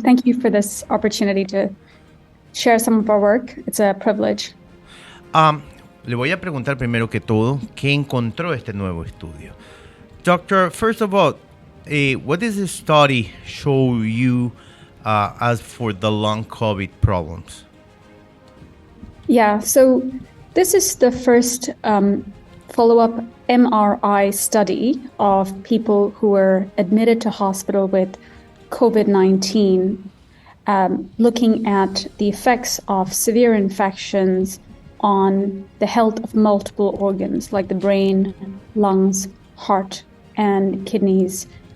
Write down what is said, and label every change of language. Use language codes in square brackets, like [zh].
[en] Thank you for this opportunity to share some of our work. It's a privilege. [es] Le voy a preguntar primero que todo, ¿qué encontró este nuevo estudio? [en] Doctor, first of all, what does the study show you as for the long COVID problems? Yeah, so this is the first follow-up MRI study of people who were admitted to hospital with COVID-19, looking at the effects of severe infections on the health of multiple organs like the brain, lungs, heart, and kidneys.